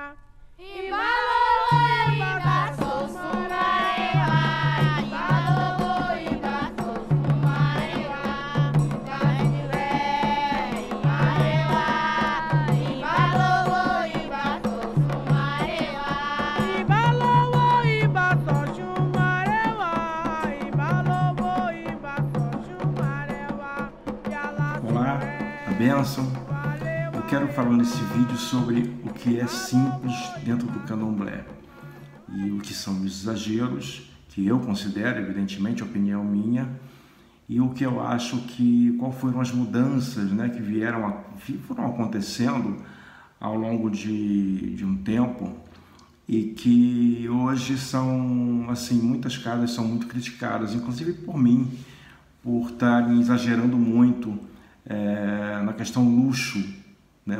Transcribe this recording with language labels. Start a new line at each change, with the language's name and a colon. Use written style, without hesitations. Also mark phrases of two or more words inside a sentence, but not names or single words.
Yoruba: imbalowo imbaso shumarera, imbalowo imbaso shumarera, kasire imarewa, imbalowo imbaso shumarera, imbalowo imbaso shumarera, imbalowo imbaso shumarera, yala
Portuguese: Olá, a bênção. Eu quero falar nesse vídeo sobre o que é simples dentro do candomblé e o que são os exageros, que eu considero, evidentemente, opinião minha, e o que eu acho que, qual foram as mudanças, né, que foram acontecendo ao longo de um tempo e que hoje são, assim, muitas casas são muito criticadas, inclusive por mim, por estarem exagerando muito na questão luxo, né?